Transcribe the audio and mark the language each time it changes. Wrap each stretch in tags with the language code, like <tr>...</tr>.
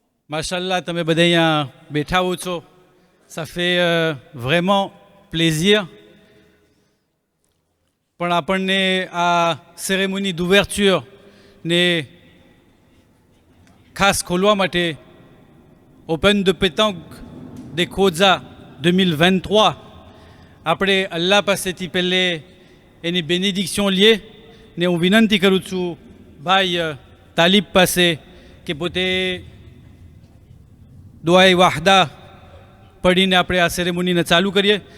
<gu>Mashallah, તમે બધા અહીંયા બેઠા હો છો.</gu> <fr>Ça fait vraiment plaisir.</fr> <gu>પણ આપણને આ સેરેમોની d'ouverture ને ખાસ ખોલવા માટે open de pétanque des Koza 2023 આપણે અલ્લાહ પાસેથી પહેલે એની બેનિડિક્શન લઈએ ને હું વિનંતી કરું છું ભાઈ તાલિબ પાસે કે પોતે દુઆએ વાહદા પઢીને આપણે આ સેરેમોનીને ચાલુ કરીએ.</gu>